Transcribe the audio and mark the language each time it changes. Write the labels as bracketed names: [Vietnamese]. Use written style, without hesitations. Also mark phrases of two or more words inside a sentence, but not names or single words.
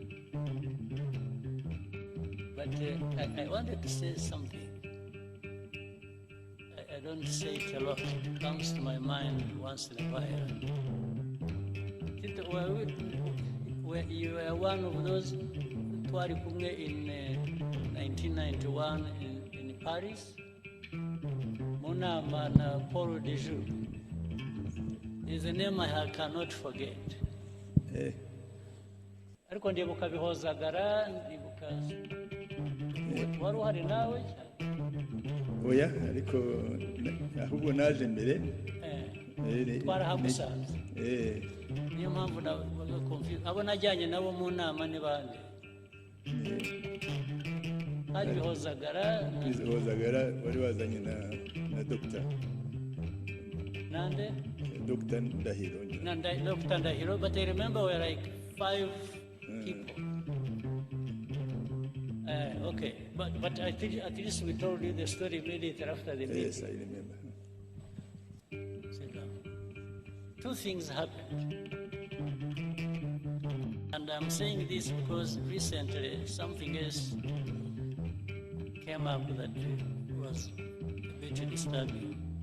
[English] But I wanted to say something. I don't say it a lot. It comes to my mind once in a while. You were one of those [Kinyarwanda] twari kumwe [English] in 1991 in Paris. [Kinyarwanda] Mu nama na Paul Kagame. [English] is a name I cannot forget. Eh, [Kinyarwanda] Ariko ndibuka Bihozagara, ndibuka wari uhari nawe. oya ariko ahubwo naje mbere. Twarahagusanze. Niyo mpamvu nabaga confused. Abo najyanye nabo mu nama ni bande? Hari Bihozagara wari wazanye na Dr. Nande? Dr. Ndahiro. Dr. Ndahiro, [English] but I remember we were like 5 people. Okay, but I think at least we told you the story immediately after the meeting. Yes, I remember. Sit down. 2 things happened. And I'm saying this because recently something else came up that was a bit disturbing.